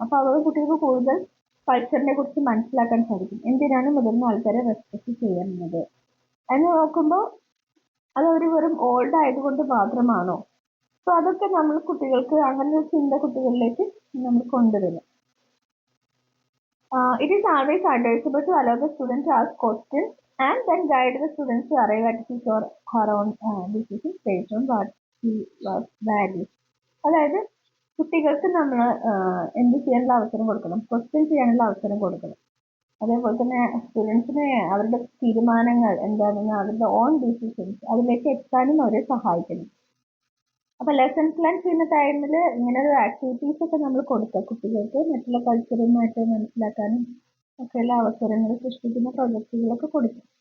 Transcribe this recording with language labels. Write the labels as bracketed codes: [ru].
[ml] അപ്പൊ അവർ കുട്ടികൾക്ക് കൂടുതൽ കൾച്ചറിനെ കുറിച്ച് മനസ്സിലാക്കാൻ സാധിക്കും. എന്തിനാണ് മുതിർന്ന ആൾക്കാരെ റെസ്പെക്ട് ചെയ്യുന്നത് എന്ന് നോക്കുമ്പോൾ അത് ഒരു വെറും ഓൾഡ് ആയതുകൊണ്ട് മാത്രമാണോ? സോ അതൊക്കെ നമ്മൾ കുട്ടികൾക്ക്, അങ്ങനെ ഒരു ചിന്ത കുട്ടികളിലേക്ക് നമ്മൾ കൊണ്ടുവരുന്നു. [en] It is always advisable to allow the student to ask questions and then guide the students to arrive at his or her own decisions based on what he was values. [ml] അതായത് കുട്ടികൾക്ക് നമ്മൾ എന്ത് ചെയ്യാനുള്ള അവസരം കൊടുക്കണം, ക്വസ്റ്റ്യൻ ചെയ്യാനുള്ള അവസരം കൊടുക്കണം. അതേപോലെ തന്നെ സ്റ്റുഡൻസിന് അവരുടെ തീരുമാനങ്ങൾ എന്താണെന്ന് അവരുടെ ഓൺ ഡിസിഷൻസ് അതിലേക്ക് എത്താനും അവരെ സഹായിക്കണം. അപ്പൊ ലെസൺസ് ലേൺ ചെയ്യുന്ന ടൈമിൽ ഇങ്ങനെ ഒരു ആക്ടിവിറ്റീസ് ഒക്കെ നമ്മൾ കൊടുക്കുക കുട്ടികൾക്ക് മറ്റുള്ള കൾച്ചറുമായിട്ട് മനസ്സിലാക്കാനും ഒക്കെയുള്ള അവസരങ്ങൾ സൃഷ്ടിക്കുന്ന പ്രൊജക്റ്റുകളൊക്കെ കൊടുക്കും.